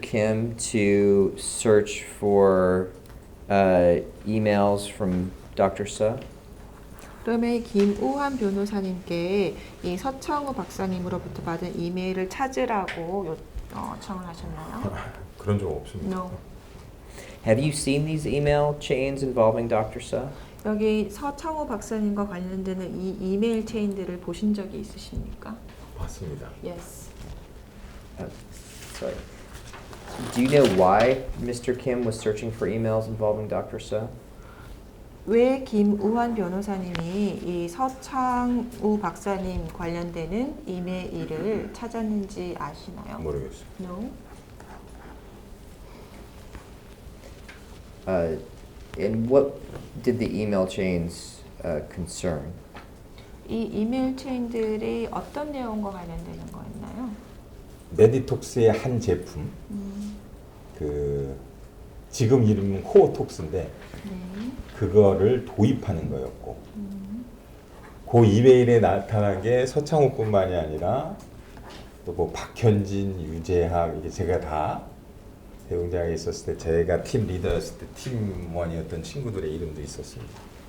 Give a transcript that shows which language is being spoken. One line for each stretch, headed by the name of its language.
English: Kim to search for emails from Dr. Se?
Korean: 그러면 김우한 변호사님께 이 서창우 박사님으로부터 받은 이메일을 찾으라고 요청을 하셨나요? 그런 적 없습니다.
English: No. Have you seen these email chains involving Dr. Se?
Korean: 여기 서창우 박사님과 관련되는 이 이메일 체인들을 보신 적이 있으십니까? 봤습니다.
English: Yes. Sorry. Do you know why Mr. Kim was searching for emails involving Dr. Se?
Korean: 왜 김우한 변호사님이 이 서창우 박사님 관련되는 이메일을 찾았는지 아시나요? 모르겠어요.
English: No. And what did the email chains concern?
Korean: 이 이메일 체인들이 어떤 내용과 관련되는 거였나요? 메디톡스의 한 제품, 그 지금 이름은 코어톡스인데 네. 그거를 도입하는 거였고, 그 이메일에 나타난 게 서창호뿐만이 아니라 또 뭐 박현진, 유재학, 이게 제가 다 대웅제약에 있었을 때 제가 팀 리더였을 때 팀원이었던 친구들의 이름도 있었습니다.